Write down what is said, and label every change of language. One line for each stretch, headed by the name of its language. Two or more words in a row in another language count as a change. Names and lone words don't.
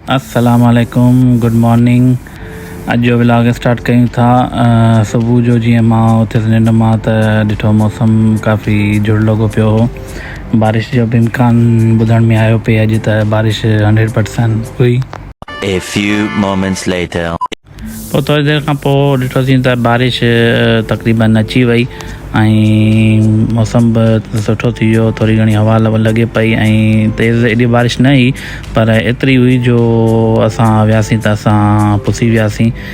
Arabic: السلام عليكم,
English: good morning.
Sindhi: अॼु जो
English: vlog start
Sindhi: कयूं था। सुबुह जो जीअं मां उथियुसि निंड मां त ॾिठो मौसम काफ़ी जुड़ लॻो पियो हो। बारिश जो बि इम्कान ॿुधण में आयो पिए अॼु त बारिश 100% हुई।
English: A few moments later.
Sindhi: पोइ थोरी देरि खां पोइ ॾिठोसीं त बारिश तक़रीबन अची वई ऐं मौसम बि सुठो थी वियो। थोरी घणी हवा लॻे पई ऐं तेज़ एॾी बारिश न हुई, पर एतिरी हुई जो असां वियासीं त असां पुसी वियासीं।